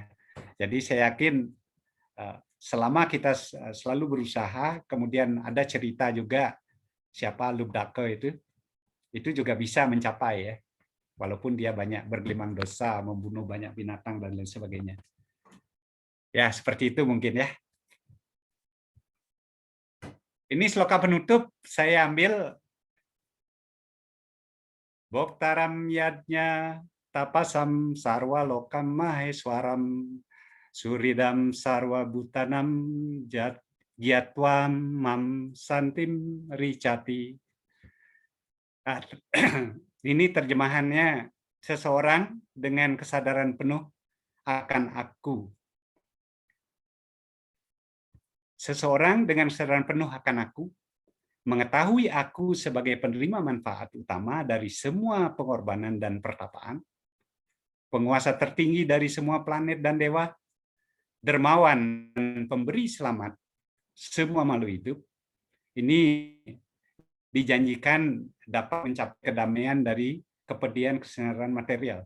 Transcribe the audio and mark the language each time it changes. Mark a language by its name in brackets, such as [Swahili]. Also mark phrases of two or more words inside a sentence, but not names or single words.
[Indonesian] Jadi saya yakin selama kita selalu berusaha, kemudian ada cerita juga siapa Lubdake itu juga bisa mencapai ya, walaupun dia banyak bergelimang dosa, membunuh banyak binatang dan lain sebagainya. Ya seperti itu mungkin ya. Ini sloka penutup saya ambil [Sanskrit] Boktaram yadnya tapasam sarwa lokam maheswaram suridam sarwa butanam gyatwam mam santim ricati. [Indonesian] Ini terjemahannya, seseorang dengan kesadaran penuh akan aku. Seseorang dengan kesadaran penuh akan aku, mengetahui aku sebagai penerima manfaat utama dari semua pengorbanan dan pertapaan, penguasa tertinggi dari semua planet dan dewa, dermawan dan pemberi selamat semua makhluk hidup, ini dijanjikan dapat mencapai kedamaian dari kepedihan kesadaran material.